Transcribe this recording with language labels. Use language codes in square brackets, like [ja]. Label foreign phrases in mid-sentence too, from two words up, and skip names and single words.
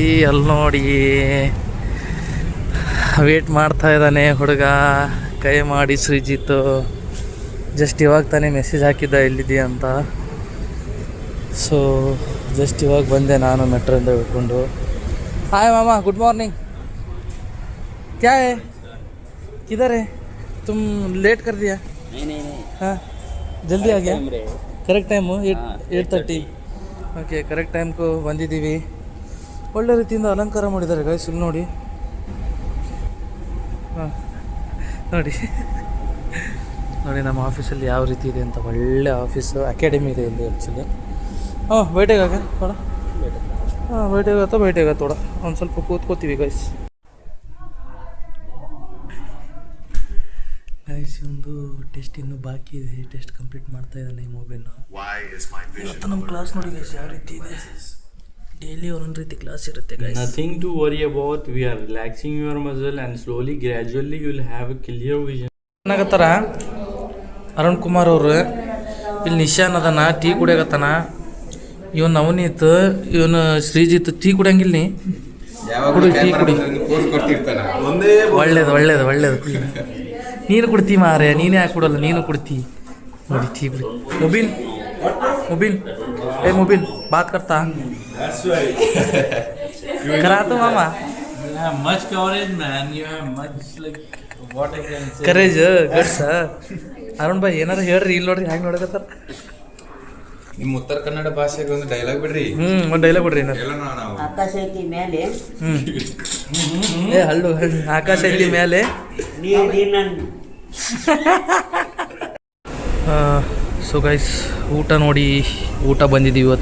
[kn] ಅಲ್ಲಿ ನೋಡಿ ವೇಟ್ ಮಾಡ್ತಾ ಇದ್ದಾನೆ ಹುಡುಗ, ಕೈ ಮಾಡಿ ಶ್ರೀಜಿತ್. ಜಸ್ಟ್ ಇವಾಗ ತಾನೇ ಮೆಸೇಜ್ ಹಾಕಿದ್ದ ಎಲ್ಲಿದ್ದೀಯ ಅಂತ. ಸೊ ಜಸ್ಟ್ ಇವಾಗ ಬಂದೆ ನಾನು ಮೆಟ್ರೋಯಿಂದ ಹಿಡ್ಕೊಂಡು. [en] Hi mama, good morning. [hi] क्या है किधर है तुम? लेट कर दिया. हाँ जल्दी आ गया. [kn] ಕರೆಕ್ಟ್ ಟೈಮು 8:30. ಓಕೆ, ಕರೆಕ್ಟ್ ಟೈಮ್ಗೂ ಬಂದಿದ್ದೀವಿ. ಒಳ್ಳೆ ರೀತಿಯಿಂದ ಅಲಂಕಾರ ಮಾಡಿದ್ದಾರೆ ಗೈಸ್. ಇಲ್ಲಿ ನೋಡಿ, ಹಾಂ ನೋಡಿ ನೋಡಿ ನಮ್ಮ ಆಫೀಸಲ್ಲಿ ಯಾವ ರೀತಿ ಇದೆ ಅಂತ. ಒಳ್ಳೆ ಆಫೀಸು, ಅಕಾಡೆಮಿ ಇದೆ ಇಲ್ಲಿ ಆ್ಯಕ್ಚುಲಿ. [hi] हाँ बैठेगा थोड़ा, हाँ बैठेगा थोड़ा [kn] ಒಂದು ಸ್ವಲ್ಪ ಕೂತ್ಕೋತೀವಿ ಗೈಸ್. ಒಂದು ಟೆಸ್ಟ್ ಇನ್ನೂ ಬಾಕಿ ಇದೆ. ಟೆಸ್ಟ್ ಕಂಪ್ಲೀಟ್ ಮಾಡ್ತಾ ಇದ್ದಾನೆ ಈ ಮೊಬೈಲ್ನ. ಇವತ್ತು ನಮ್ಮ ಕ್ಲಾಸ್ ನೋಡಿ ಗೈಸ್ ಯಾವ ರೀತಿ ಇದೆ. ಡೈಲಿ ಒಂದೊಂದು ರೀತಿ ಕ್ಲಾಸ್ ಇರುತ್ತೆ ಗೈಸ್. [en] Nothing to worry about. We are relaxing your muscle and slowly gradually you will have a clear vision. [kn] ಏನಾಗತ್ತಾರ ಅರುಣ್ ಕುಮಾರ್ ಅವರು. ಇಲ್ಲಿ ನಿಶಾನ್ ಅದನ, ಟೀ ಕುಡಿಯಾಗತ್ತಾನ. ಇವನು ನವನೀತ್, ಇವನು ಶ್ರೀಜಿತ್ ಟೀ ಕುಡಿಯಂಗಿಲ್ಲ. ನೀ ಕುಡಿ, ಟೀ ಕುಡಿ. ಒಳ್ಳೇದು ನೀನು ಕುಡ್ತಿ ಮಾರೆ, ನೀನೇ ಯಾಕೆ ಕೊಡಲ್ಲ, ನೀನು ಕುಡ್ತಿ ನೋಡಿ. ಟೀ ಕುಡಿ. [hi] ಮುಬಿನ್ ಏ ಮುಬಿನ್ बात करता ಕರಾತು ಮಾಮ. [en] Much courage man, you have much like what I can say. Courage, guts. [kn] ಅರುಣ್ ಭಾಯ್ ಏನಾರು ಹೇಳ್ರಿ. ಇಲ್ಲಿ ನೋಡ್ರಿ ಹ್ಯಾಂಗೆ ನೋಡಕತ್ತಾರ. ನಿಮ್ಮ ಉತ್ತರ ಕನ್ನಡ ಭಾಷೆಗೆ ಒಂದು ಡೈಲಾಗ್ ಬಿಡ್ರಿ. ಒಂದು ಡೈಲಾಗ್ ಬಿಡ್ರಿ. ಆಕಾಶ ಐತಿ ಮೇಲೆ, ಏ ಹಳ್ಳು ಆಕಾಶ ಐತಿ ಮೇಲೆ. [en] So guys, [kn] ಊಟ ನೋಡಿ, ಊಟ ಬಂದಿದ್ದೀವಿ ಇವತ್ತು.